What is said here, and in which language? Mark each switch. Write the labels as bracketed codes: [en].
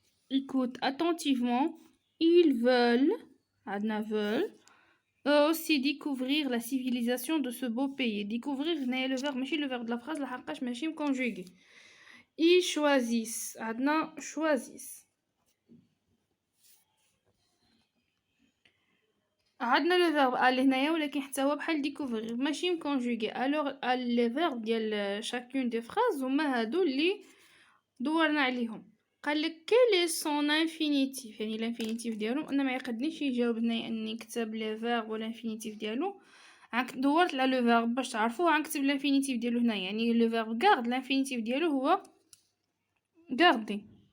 [fr] écoute attentivement. Ils veulent, [ar] عندنا [fr] veulent, eux aussi découvrir la civilisation de ce beau pays. Découvrir هنايا le verbe ماشي le verbe de la phrase [ar] لحقاش ماشي [fr] conjugué. Ils choisissent, عندنا choisissent. [ar] عندنا [fr] le verbe aller [ar] هنايا ولكن حتى هو بحال découvrir ماشي conjugué. Alors [fr] les verbes [ar] ديال [fr] chacune des phrases [ar] هما هادو اللي دورنا عليهم. قالك [fr] quel est son infinitif [ar] يعني الانفينيتيف ديالو. انا ما يقدنيش يجاوب هنايا اني نكتب لي فيرب ولا الانفينيتيف ديالو. دورت على لو فيرب باش تعرفوه غنكتب الانفينيتيف ديالو هنا. يعني لو فيرب غارد الانفينيتيف ديالو هو غاردي.